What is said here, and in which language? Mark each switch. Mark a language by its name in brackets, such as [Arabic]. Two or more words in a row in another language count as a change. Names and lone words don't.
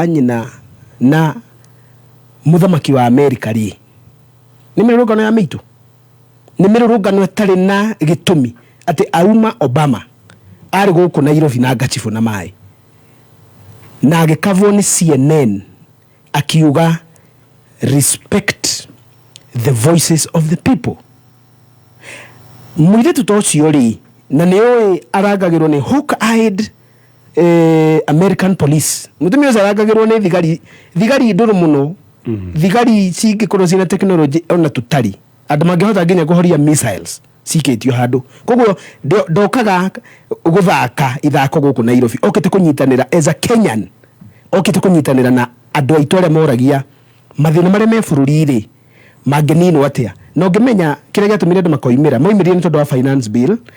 [Kikuyu] nyina na mũthamaki wa Amerika rĩ nĩ mĩrũrũngano ya mĩitũ nĩ mĩrũrũngano ĩtarĩ na gĩtũmi atĩ auma Obama arĩ gũkũ Nairobi na ngacibũ na maĩ na agĩkavwo nĩ CNN akiuga [English] respect the voices of the people [Kikuyu] mũirĩtu ta ũcio rĩ na nĩoĩ arangagĩrwo nĩ [English] hawk-eyed American police [Kikuyu] mũtumia ũcio arangagĩrwo nĩ thigari ndũrũ mũno thigari cingĩkorwo ciĩna tekinoronjĩ ona tũtarĩ andũ mangĩhota nginya kũhoria missiles cikĩtio handũ koguo ndokaga gũthaka ithako gũkũ Nairobi okĩte kũnyitanĩra [English] as a Kenyan [Kikuyu] okĩte kũnyitanĩra na andũ aitũ arĩa moragia mathĩna marĩa me bũrũri-rĩ mangĩninwo atĩa no ngĩmenya kĩrĩa gĩatũmire andũ makoimĩra moimĩrire nĩ tondũ wa [English] finance bill